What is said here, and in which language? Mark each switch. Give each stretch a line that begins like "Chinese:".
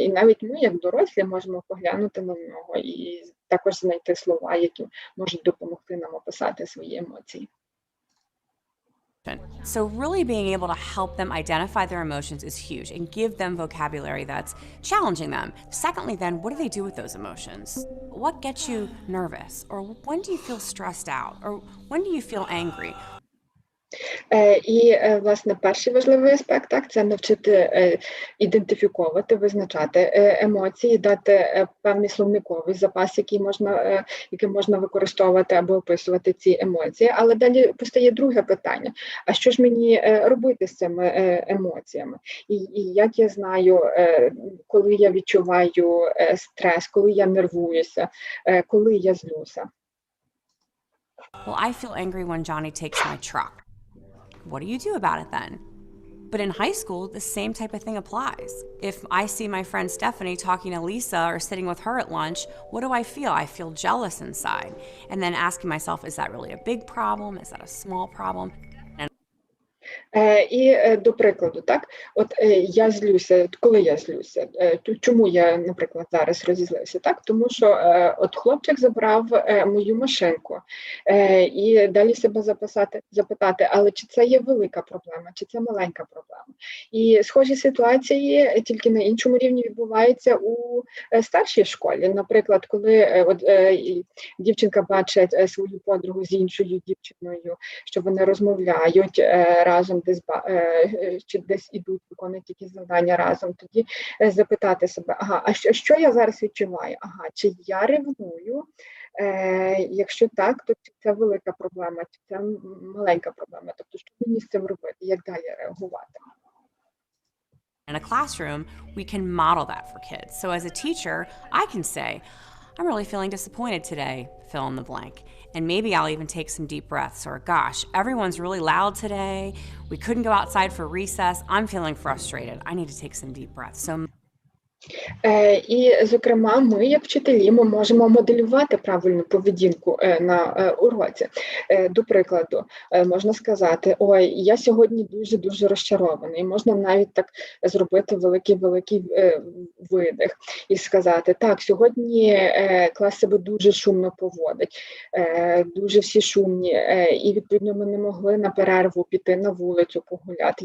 Ukrainian: І навіть ми, як дорослі, можемо поглянути на нього і також знайти слова, які можуть допомогти нам описати свої емоції.
English: So really being able to help them identify their emotions is huge and give them vocabulary that's challenging them. Secondly, then, what do they do with those emotions? What gets you nervous? Or when do you feel stressed out? Or when do you feel angry?
Ukrainian: І, власне, перший важливий аспект – це навчити ідентифіковувати, визначати емоції, дати певний словниковий запас, який можна використовувати або описувати ці емоції. Але далі постає друге питання – а що ж мені робити з цими емоціями? І як я знаю, коли я відчуваю стрес, коли я нервуюся, коли я злюся?
English: Well, I feel angry when Johnny takes my truck. What do you do about it then? But in high school, the same type of thing applies. If I see my friend Stephanie talking to Lisa or sitting with her at lunch, what do I feel? I feel jealous inside. And then asking myself, is that really a big problem? Is that a small problem?
Ukrainian: І до прикладу, так, от я злюся, коли я злюся, чому я, наприклад, зараз розізлився, так, тому що от хлопчик забрав мою машинку, і далі себе запитати, але чи це є велика проблема, чи це маленька проблема. І схожі ситуації тільки на іншому рівні відбуваються у старшій школі. Наприклад, коли от дівчинка бачить свою подругу з іншою дівчиною, що вони розмовляють разом, чи десь ідуть, виконують якісь завдання разом, тоді запитати себе, а що я зараз відчуваю? Чи я ревную? Якщо так, то це велика проблема, чи це маленька проблема? Тобто, що мені з цим робити, як далі реагувати?
English: In a classroom, we can model that for kids. So as a teacher, I can say, I'm really feeling disappointed today, fill in the blank. And maybe I'll even take some deep breaths, or gosh, everyone's really loud today. We couldn't go outside for recess. I'm feeling frustrated. I need to take some deep breaths. So
Ukrainian: І, зокрема, ми, як вчителі, ми можемо моделювати правильну поведінку на уроці. До прикладу, можна сказати, ой, я сьогодні дуже-дуже розчарований. Можна навіть так зробити великий видих і сказати, так, сьогодні клас себе дуже шумно поводить, дуже всі шумні, і, відповідно, ми не могли на перерву піти на вулицю погуляти.